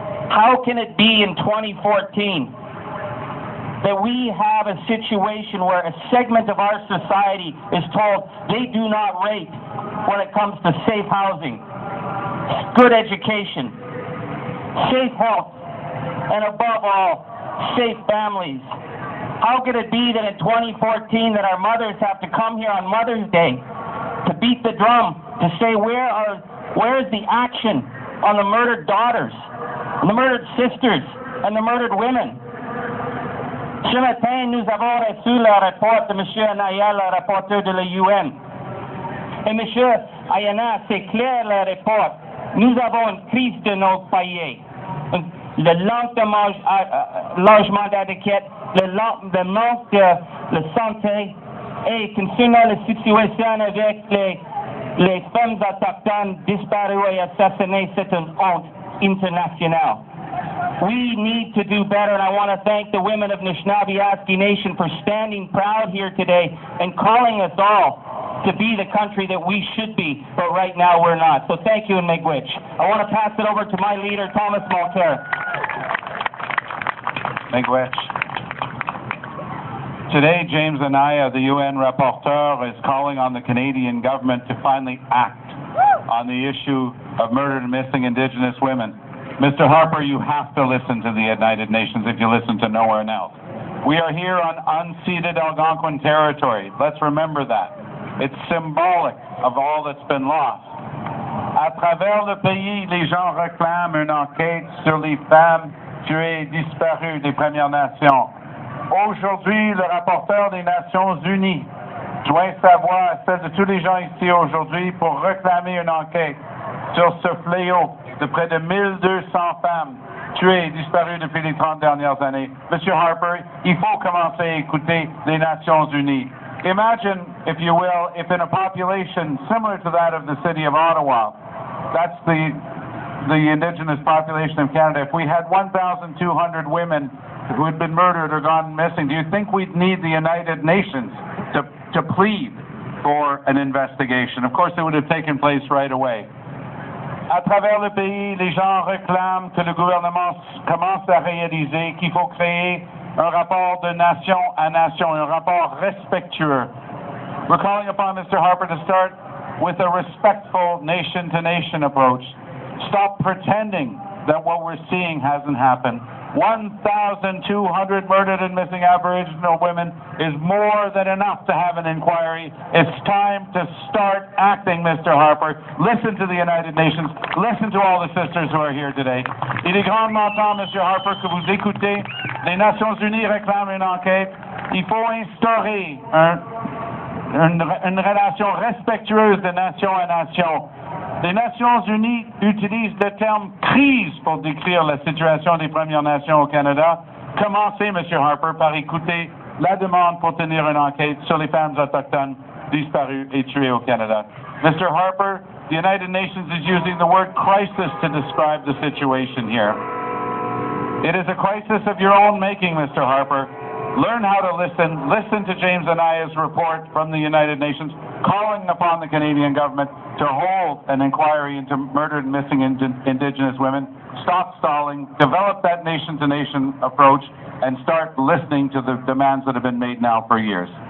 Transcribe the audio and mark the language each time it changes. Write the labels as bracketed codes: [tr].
[en] How can it be in 2014 that we have a situation where a segment of our society is told they do not rate when it comes to safe housing, good education, safe health, and above all, safe families? How could it be that in 2014 that our mothers have to come here on Mother's Day to beat the drum, to say where's the action on the murdered daughters, the murdered sisters, and the murdered women? [fr] Ce matin, nous avons reçu le rapport de M. Anaya, le rapporteur de l'UN. Et M. Ayana, c'est clair le rapport. Nous avons une crise de notre pays. Le manque de logement adéquat, le manque de santé, et concernant la situation avec les femmes autochtones disparues et assassinées, c'est une honte internationale. [en] We need to do better, and I want to thank the women of Anishinaabe Nation for standing proud here today and calling us all to be the country that we should be, but right now we're not. So thank you, and Miigwech. I want to pass it over to my leader, Thomas Mulcair. [oj] Miigwech. [en] Today, James Anaya, the UN rapporteur, is calling on the Canadian government to finally act on the issue of murdered and missing Indigenous women. Mr. Harper, you have to listen to the United Nations if you listen to nowhere else. We are here on unceded Algonquin territory. Let's remember that. It's symbolic of all that's been lost. [fr] À travers le pays, les gens réclament une enquête sur les femmes tuées et disparues des Premières Nations. Aujourd'hui, le rapporteur des Nations Unies joint sa voix à celle de tous les gens ici aujourd'hui pour réclamer une enquête sur ce fléau de près de 1200 femmes tuées et disparues depuis les 30 dernières années. Monsieur Harper, il faut commencer à écouter les Nations Unies. [en] Imagine, if you will, if in a population similar to that of the city of Ottawa, that's the indigenous population of Canada, if we had 1,200 women who had been murdered or gone missing, do you think we'd need the United Nations to plead for an investigation? Of course, it would have taken place right away. [fr] À travers le pays, les gens réclament que le gouvernement commence à réaliser qu'il faut créer un rapport de nation à nation, un rapport respectueux. [en] We're calling upon Mr. Harper to start with a respectful nation-to-nation approach. Stop pretending that what we're seeing hasn't happened. 1,200 murdered and missing Aboriginal women is more than enough to have an inquiry. It's time to start acting, Mr. Harper. Listen to the United Nations. Listen to all the sisters who are here today. [fr] Il est grandement temps, Mr. Harper, que vous écoutez. Les Nations Unies réclament une enquête. Il faut instaurer une relation respectueuse de nation à nation. Les Nations Unies utilisent le terme crise pour décrire la situation des Premières Nations au Canada. Commencez, M. Harper, par écouter la demande pour tenir une enquête sur les femmes autochtones disparues et tuées au Canada. [en] Mr. Harper, the United Nations is using the word crisis to describe the situation here. It is a crisis of your own making, Mr. Harper. learn how to listen to James and I's report from the United Nations, calling upon the Canadian government to hold an inquiry into murdered and missing Indigenous women, stop stalling, develop that nation-to-nation approach, and start listening to the demands that have been made now for years.